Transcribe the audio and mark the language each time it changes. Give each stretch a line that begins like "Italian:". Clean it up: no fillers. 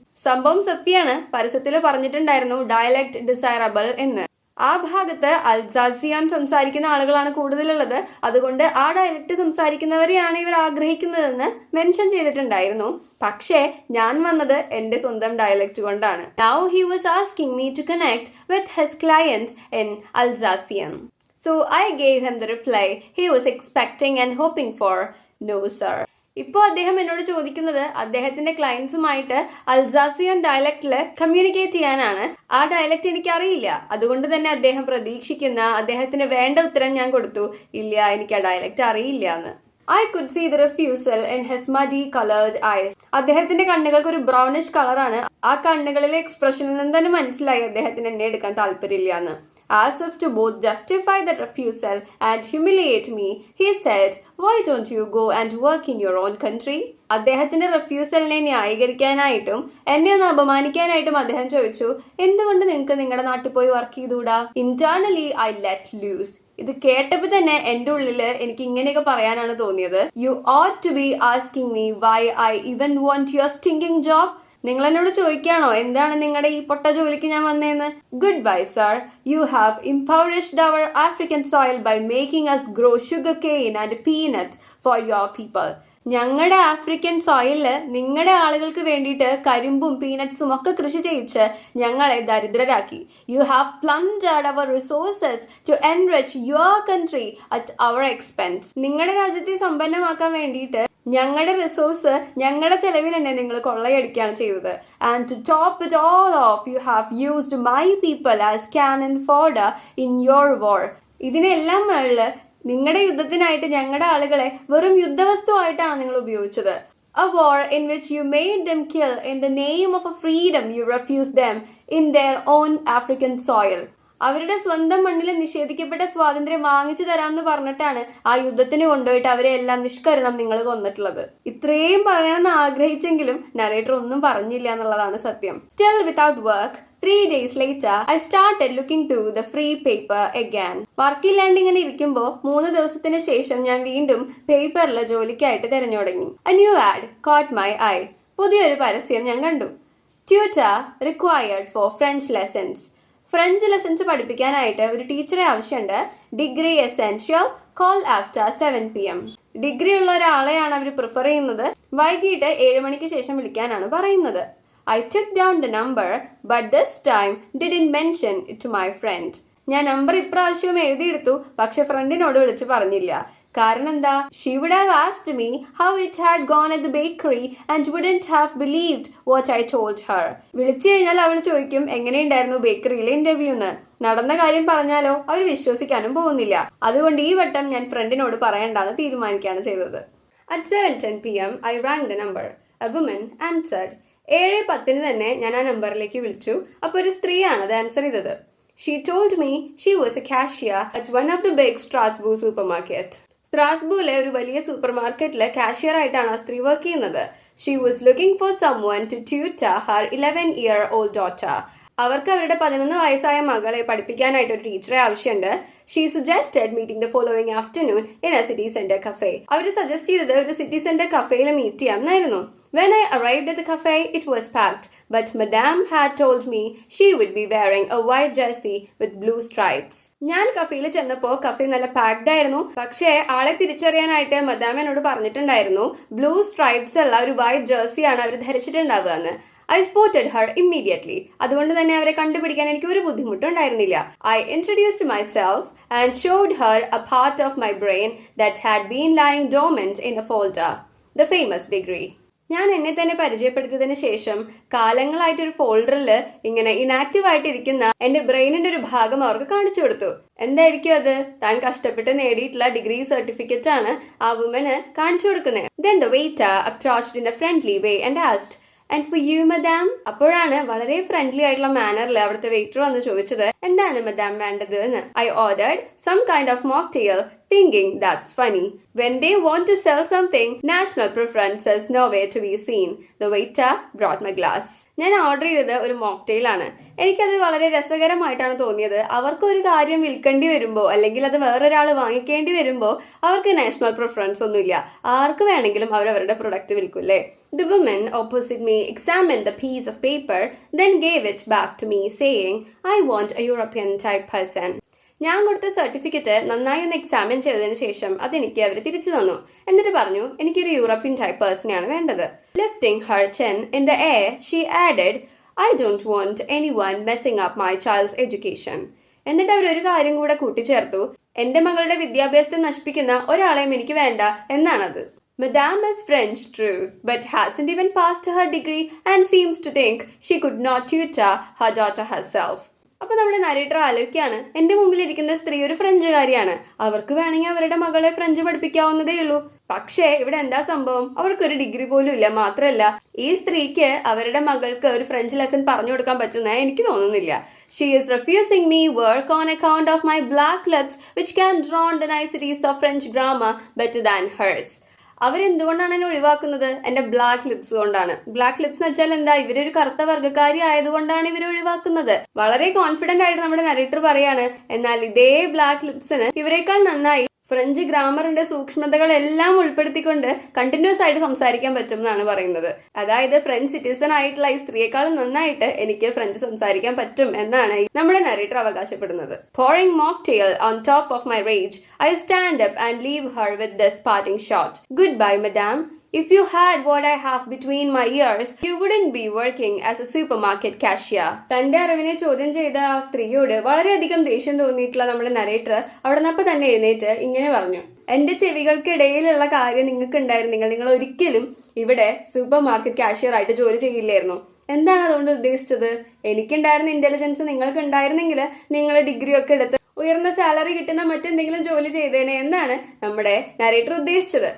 Malayalam: സംഭവം സത്യമാണ്, പരസ്യത്തിൽ പറഞ്ഞിട്ടുണ്ടായിരുന്നു
English: dialect desirable
Malayalam: എന്ന്. ആ ഭാഗത്ത് അൽസാസിയൻ സംസാരിക്കുന്ന ആളുകളാണ് കൂടുതലുള്ളത്. അതുകൊണ്ട് ആ ഡയലക്ട് സംസാരിക്കുന്നവരെയാണ് ഇവർ ആഗ്രഹിക്കുന്നതെന്ന് മെൻഷൻ ചെയ്തിട്ടുണ്ടായിരുന്നു. പക്ഷേ ഞാൻ വന്നത് എന്റെ സ്വന്തം ഡയലക്ട് കൊണ്ടാണ്.
English: Now he was asking me to connect with his clients in Alsatian. So I gave him the reply he was expecting and hoping for. No sir.
Malayalam: ഇപ്പോൾ അദ്ദേഹം എന്നോട് ചോദിക്കുന്നത് അദ്ദേഹത്തിന്റെ ക്ലയൻസുമായിട്ട് അൽസാസിയൻ ഡയലക്റ്റില് കമ്മ്യൂണിക്കേറ്റ് ചെയ്യാനാണ്. ആ ഡയലക്റ്റ് എനിക്ക് അറിയില്ല. അതുകൊണ്ട് തന്നെ അദ്ദേഹം പ്രതീക്ഷിക്കുന്ന അദ്ദേഹത്തിന് വേണ്ട ഉത്തരം ഞാൻ കൊടുത്തു, ഇല്ല, എനിക്ക് ആ ഡയലക്റ്റ് അറിയില്ല എന്ന്.
English: I could see the refusal in his muddy colored eyes.
Malayalam: അദ്ദേഹത്തിന്റെ കണ്ണുകൾക്ക് ഒരു ബ്രൗണിഷ് കളറാണ്. ആ കണ്ണുകളിലെ എക്സ്പ്രഷനിൽ നിന്ന് തന്നെ മനസ്സിലായി അദ്ദേഹത്തിന് എന്നെ എടുക്കാൻ താല്പര്യമില്ല എന്ന്.
English: As if to both justify that refusal and humiliate me, he said, "Why don't you go and work in your own country?"
Malayalam: അദ്ദേഹത്തിന്റെ റിഫ്യൂസലിനെ ന്യായീകരിക്കാനായിട്ടും എന്നെ ഒന്ന് അപമാനിക്കാനായിട്ടും അദ്ദേഹം ചോദിച്ചു, എന്തുകൊണ്ട് നിങ്ങൾക്ക് നിങ്ങളുടെ നാട്ടിൽ പോയി work ചെയ്തുകൂടാ?
English: Internally I let loose.
Malayalam: ഇത് കേട്ടപ്പോൾ തന്നെ എന്റെ ഉള്ളില് എനിക്ക് ഇങ്ങനെയൊക്കെ പറയാനാണ് തോന്നിയത്.
English: You ought to be asking me why I even want your stinking job.
Malayalam: നിങ്ങൾ എന്നോട് ചോദിക്കുകയാണോ എന്താണ് നിങ്ങളുടെ ഈ പൊട്ട ജോലിക്ക് ഞാൻ വന്നേന്ന്?
English: Good bye sir, you have impoverished our African soil by making us grow sugarcane and peanuts for your people.
Malayalam: ഞങ്ങളുടെ African സോയിലില് നിങ്ങളുടെ ആളുകൾക്ക് വേണ്ടിയിട്ട് കരിമ്പും പീനട്സും ഒക്കെ കൃഷി ചെയ്യിച്ച് ഞങ്ങളെ ദരിദ്രരാക്കി.
English: You have plundered our resources to enrich your country at our expense.
Malayalam: നിങ്ങളുടെ രാജ്യത്തെ സമ്പന്നമാക്കാൻ വേണ്ടിയിട്ട് ഞങ്ങളുടെ റിസോഴ്സ് ഞങ്ങളുടെ ചെലവിൽ തന്നെ നിങ്ങൾ കൊള്ളയടിക്കുകയാണ് ചെയ്തത്.
English: And to top it all off, you have used my people as cannon fodder in your war.
Malayalam: ഇതിനെല്ലാം മേളില് നിങ്ങളുടെ യുദ്ധത്തിനായിട്ട് ഞങ്ങളുടെ ആളുകളെ വെറും യുദ്ധവസ്തുവായിട്ടാണ് നിങ്ങൾ ഉപയോഗിച്ചത്.
English: A war in which you made them kill in the name of a freedom you refused them in their own African soil.
Malayalam: അവരുടെ സ്വന്തം മണ്ണിൽ നിഷേധിക്കപ്പെട്ട സ്വാതന്ത്ര്യം വാങ്ങിച്ചു തരാമെന്ന് പറഞ്ഞിട്ടാണ് ആ യുദ്ധത്തിന് കൊണ്ടുപോയിട്ട് അവരെ എല്ലാം നിഷ്കരണം നിങ്ങൾ കൊന്നിട്ടുള്ളത്. ഇത്രയും പറയണമെന്ന് ആഗ്രഹിച്ചെങ്കിലും നരേറ്റർ ഒന്നും പറഞ്ഞില്ല എന്നുള്ളതാണ് സത്യം.
English: Still without work, 3 days later, I started looking through the free paper again.
Malayalam: വർക്കില്ലാണ്ട് ഇങ്ങനെ ഇരിക്കുമ്പോൾ 3 ദിവസത്തിന് ശേഷം ഞാൻ വീണ്ടും പേപ്പറിൽ ജോലിക്കായിട്ട് തിരഞ്ഞു തുടങ്ങി.
English: A new ad caught my eye.
Malayalam: പുതിയൊരു പരസ്യം ഞാൻ കണ്ടു.
English: Tutor required for French lessons.
Malayalam: French lessons പഠിപ്പിക്കാനായിട്ട് ഒരു ടീച്ചറെ ആവശ്യമുണ്ട്.
English: Degree essential, call after 7 PM.
Malayalam: Degree ഉള്ള ഒരാളെയാണ് അവർ പ്രിഫർ ചെയ്യുന്നത്. വൈകിട്ട് 7 മണിക്ക് ശേഷം വിളിക്കാനാണ് പറയുന്നത്.
English: I took down the number, but this time didn't mention it to my friend.
Malayalam: ഞാൻ നമ്പർ ഇപ്രാവശ്യവും എഴുതിയെടുത്തു, പക്ഷെ ഫ്രണ്ടിനോട് വിളിച്ച് പറഞ്ഞില്ല. കാരണം എന്താ?
English: She would have asked me how it had gone at the bakery and wouldn't have believed what I told her.
Malayalam: വിളിച്ചു കഴിഞ്ഞാൽ അവൾ ചോദിക്കും എങ്ങനെയുണ്ടായിരുന്നു ബേക്കറിയിലെ ഇന്റർവ്യൂ എന്ന്. നടന്ന കാര്യം പറഞ്ഞാലോ അവർ വിശ്വസിക്കാനും പോകുന്നില്ല. അതുകൊണ്ട് ഈ വട്ടം ഞാൻ ഫ്രണ്ടിനോട് പറയണ്ടെന്ന് തീരുമാനിക്കുകയാണ് ചെയ്തത്.
English: At 7:10 PM, I rang the number. A woman answered.
Malayalam: 7:10 തന്നെ ഞാൻ ആ നമ്പറിലേക്ക് വിളിച്ചു. അപ്പോൾ ഒരു സ്ത്രീയാണ് അത് ആൻസർ ചെയ്തത്.
English: She told me she was a cashier at one of the big Strasbourg supermarket.
Malayalam: സ്ട്രാസ്ബൂറിലെ ഒരു വലിയ സൂപ്പർ മാർക്കറ്റില് കാഷ്യർ ആയിട്ടാണ് ആ സ്ത്രീ വർക്ക് ചെയ്യുന്നത്.
English: She was looking for someone to tutor her 11-year-old daughter.
Malayalam: അവർക്ക് അവരുടെ 11 വയസ്സായ മകളെ പഠിപ്പിക്കാനായിട്ട് ഒരു ടീച്ചറെ ആവശ്യമുണ്ട്.
English: She suggested meeting the following afternoon in a city center cafe.
Malayalam: Our suggest ചെയ്തത് ഒരു city centre കഫേയിൽ meet ചെയ്യാമെന്നായിരുന്നു.
English: When I arrived at the cafe, it was packed, but Madame had told me she would be wearing a white jersey with blue stripes.
Malayalam: ഞാൻ കഫേയിൽ ചെന്നപ്പോൾ cafe നല്ല packed ആയിരുന്നു. പക്ഷേ ആളെ തിരിച്ചറിയാനായിട്ട് Madam എന്നോട് പറഞ്ഞിട്ടുണ്ടായിരുന്നു ബ്ലൂ സ്ട്രൈപ്സ് ഉള്ള ഒരു വൈറ്റ് ജേഴ്സിയാണ് അവർ ധരിച്ചിട്ടുണ്ടാവുക എന്ന്.
English: I spotted her immediately.
Malayalam: അതുകൊണ്ട് തന്നെ അവരെ കണ്ടുപിടിക്കാൻ എനിക്ക് ഒരു ബുദ്ധിമുട്ടുണ്ടായിരുന്നില്ല.
English: I introduced myself and showed her a part of my brain that had been lying dormant in a folder, the famous degree.
Malayalam: ഞാൻ എന്നെ തന്നെ പരിചയപ്പെടുത്തിയതിന് ശേഷം കാലങ്ങളായിട്ടൊരു ഫോൾഡറിൽ ഇങ്ങനെ ഇനാക്റ്റീവ് ആയിട്ടിരിക്കുന്ന എന്റെ ബ്രെയിനിന്റെ ഒരു ഭാഗം അവർക്ക് കാണിച്ചു കൊടുത്തു. എന്തായിരിക്കും അത്? താൻ കഷ്ടപ്പെട്ട് നേടിയിട്ടുള്ള ഡിഗ്രി സർട്ടിഫിക്കറ്റ് ആണ് ആ വുമന് കാണിച്ചു കൊടുക്കുന്നത്.
English: Then the waiter approached in a friendly way and asked, And for you, madam?
Malayalam: അപ്പോഴാണ് വളരെ ഫ്രണ്ട്ലി ആയിട്ടുള്ള മാനറിൽ അവിടുത്തെ വെയിറ്റർ വന്ന് ചോദിച്ചത് എന്താണ് മദാം വേണ്ടത് എന്ന്.
English: I ordered some kind of mocktail, thinking that's funny. When they want to sell something, national preference is nowhere to be seen. The waiter brought my glass.
Malayalam: ഞാൻ ഓർഡർ ചെയ്തത് ഒരു മോക്ടെയിൽ ആണ്. എനിക്കത് വളരെ രസകരമായിട്ടാണ് തോന്നിയത്. അവർക്ക് ഒരു കാര്യം വിൽക്കേണ്ടി വരുമ്പോൾ അല്ലെങ്കിൽ അത് വേറൊരാൾ വാങ്ങിക്കേണ്ടി വരുമ്പോൾ അവർക്ക് നാഷണൽ പ്രിഫറൻസ് ഒന്നുമില്ല. ആർക്ക് വേണമെങ്കിലും അവരവരുടെ product വിൽക്കൂല്ലേ.
English: The woman opposite me examined the piece of paper, then gave it back to me, saying, I want a European type person.
Malayalam: ഞാൻ കൊടുത്ത സർട്ടിഫിക്കറ്റ് നന്നായി ഒന്ന് എക്സാമിൻ ചെയ്തതിന് ശേഷം അതെനിക്ക് അവർ തിരിച്ചു തന്നു. എന്നിട്ട് പറഞ്ഞു എനിക്കൊരു യൂറോപ്യൻ ടൈപ്പ് പേഴ്സണെയാണ് വേണ്ടത്.
English: Lifting her chin in the air, she added, I don't want anyone messing up my child's education.
Malayalam: എന്നിട്ട് അവർ ഒരു കാര്യം കൂടെ കൂട്ടിച്ചേർത്തു, എന്റെ മകളുടെ വിദ്യാഭ്യാസത്തെ നശിപ്പിക്കുന്ന ഒരാളെയും എനിക്ക് വേണ്ട എന്നാണത്.
English: Madame is French, true, but hasn't even passed her degree and seems to think she could not tutor her daughter herself.
Malayalam: അപ്പൊ നമ്മുടെ നരേറ്റർ ആലോചിക്കാണ്, എന്റെ മുമ്പിലിരിക്കുന്ന സ്ത്രീ ഒരു ഫ്രഞ്ചുകാരിയാണ്, അവർക്ക് വേണമെങ്കിൽ അവരുടെ മകളെ ഫ്രഞ്ച് പഠിപ്പിക്കാവുന്നതേ ഉള്ളൂ. പക്ഷേ ഇവിടെ എന്താ സംഭവം? അവർക്കൊരു ഡിഗ്രി പോലും ഇല്ല. മാത്രമല്ല ഈ സ്ത്രീക്ക് അവരുടെ മകൾക്ക് ഒരു ഫ്രഞ്ച് ലെസൺ പറഞ്ഞു കൊടുക്കാൻ പറ്റുന്ന എനിക്ക് തോന്നുന്നില്ല.
English: She is refusing me work on account of my black lips, which can drown the niceties of French grammar better than hers.
Malayalam: അവരെന്തുകൊണ്ടാണ് എന്നെ ഒഴിവാക്കുന്നത്? എന്റെ ബ്ലാക്ക് ലിപ്സ് കൊണ്ടാണ്. ബ്ലാക്ക് ലിപ്സ് എന്ന് വെച്ചാൽ എന്താ? ഇവരൊരു കറുത്ത വർഗ്ഗക്കാരി ആയതുകൊണ്ടാണ് ഇവരെ ഒഴിവാക്കുന്നത്. വളരെ കോൺഫിഡന്റ് ആയിട്ട് നമ്മുടെ നരേറ്റർ പറയാണ്, എന്നാൽ ഇതേ ബ്ലാക്ക് ലിപ്സിന് ഇവരെക്കാൾ നന്നായി ഫ്രഞ്ച് ഗ്രാമറിന്റെ സൂക്ഷ്മതകളെല്ലാം ഉൾപ്പെടുത്തിക്കൊണ്ട് കണ്ടിന്യൂസ് ആയിട്ട് സംസാരിക്കാൻ പറ്റും എന്നാണ് പറയുന്നത്. അതായത് ഫ്രഞ്ച് സിറ്റിസൺ ആയിട്ടുള്ള ഈ സ്ത്രീയെക്കാളും നന്നായിട്ട് എനിക്ക് ഫ്രഞ്ച് സംസാരിക്കാൻ പറ്റും എന്നാണ് നമ്മുടെ നരേറ്റർ അവകാശപ്പെടുന്നത്.
English: Pouring mocktail on top of my rage, I stand up and leave her with this parting shot. Goodbye, madame. If you had what I have between my ears, you wouldn't be working as a supermarket cashier.
Malayalam: തന്റെ അറിവിനെ ചോദ്യം ചെയ്ത ആ സ്ത്രീയോട് വളരെയധികം ദേഷ്യം തോന്നിയിട്ടുള്ള നമ്മുടെ നരേറ്റർ അവിടെ നിന്നപ്പോ തന്നെ എഴുന്നേറ്റ് ഇങ്ങനെ പറഞ്ഞു, എന്റെ ചെവികൾക്കിടയിലുള്ള കാര്യം നിങ്ങൾക്ക് ഉണ്ടായിരുന്നെങ്കിൽ നിങ്ങൾ ഒരിക്കലും ഇവിടെ സൂപ്പർ മാർക്കറ്റ് കാഷ്യർ ആയിട്ട് ജോലി ചെയ്യില്ലായിരുന്നു. എന്താണ് അതുകൊണ്ട് ഉദ്ദേശിച്ചത്? എനിക്കുണ്ടായിരുന്ന ഇന്റലിജൻസ് നിങ്ങൾക്ക് ഉണ്ടായിരുന്നെങ്കിൽ നിങ്ങൾ ഡിഗ്രി ഒക്കെ എടുത്ത് ഉയർന്ന സാലറി കിട്ടുന്ന മറ്റെന്തെങ്കിലും ജോലി ചെയ്തേനെ എന്നാണ് നമ്മുടെ നരേറ്റർ ഉദ്ദേശിച്ചത്.